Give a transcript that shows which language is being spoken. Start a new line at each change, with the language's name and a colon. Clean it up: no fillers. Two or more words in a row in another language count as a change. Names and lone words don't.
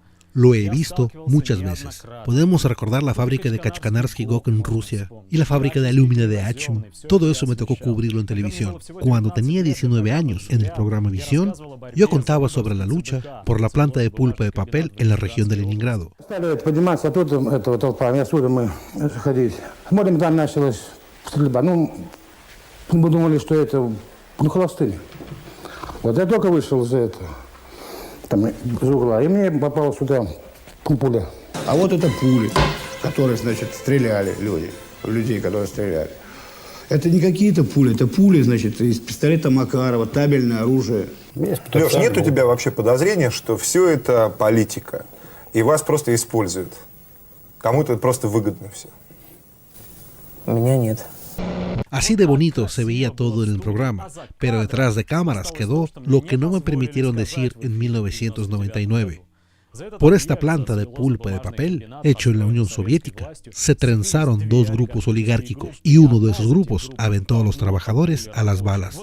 Spanish: Lo he visto muchas veces. Podemos recordar la fábrica de Kachkanarsky Gok en Rusia y la fábrica de alumina de Achim. Todo eso me tocó cubrirlo en televisión. Cuando tenía 19 años, en el programa Visión, yo contaba sobre la lucha por la planta de pulpa de papel en la región de Leningrado.
Russian: Мы думали, что это, холостыни. Вот я только вышел из угла, и мне попала сюда пуля. А вот это пули, которые, значит, стреляли люди, людей, которые стреляли. Это не какие-то пули, это пули, значит, из пистолета Макарова, табельное оружие. Леш, нет у тебя вообще подозрения, что все это политика, и вас просто используют? Кому-то это просто выгодно все? У меня нет.
Spanish: Así de bonito se veía todo en el programa, pero detrás de cámaras quedó lo que no me permitieron decir en 1999. Por esta planta de pulpa de papel, hecho en la Unión Soviética, se trenzaron dos grupos oligárquicos y uno de esos grupos aventó a los trabajadores a las balas.